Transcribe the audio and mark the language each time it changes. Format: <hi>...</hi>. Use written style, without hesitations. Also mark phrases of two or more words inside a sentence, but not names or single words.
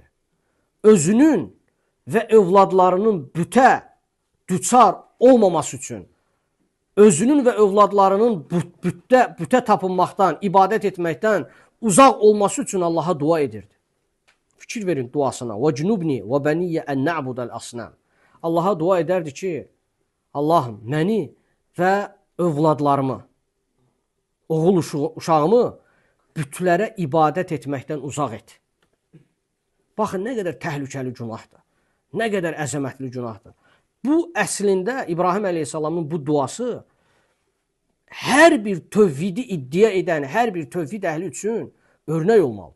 <az>Özünün və övladlarının bütə düçar olmaması üçün, özünün və övladlarının bütə tapınmaqdan, ibadət etməkdən uzaq olması üçün Allaha dua edirdi. Fikir verin duasına.</az> <ar>وَجْنُبْنِي وَبَنِيَّ أَنْ نَعْبُدَ الْأَصْنَامِ.</ar> <az>Allaha dua edərdi ki, Allahım, məni və övladlarımı, oğul uşağımı bütlərə ibadət etməkdən uzaq et. Baxın, nə qədər təhlükəli günahdır. Nə qədər əzəmətli günahdır. Bu, əslində İbrahim əleyhissalamın bu duası hər bir tövhidi iddia edən, hər bir tövhid əhli üçün örnək olmalıdır.</az>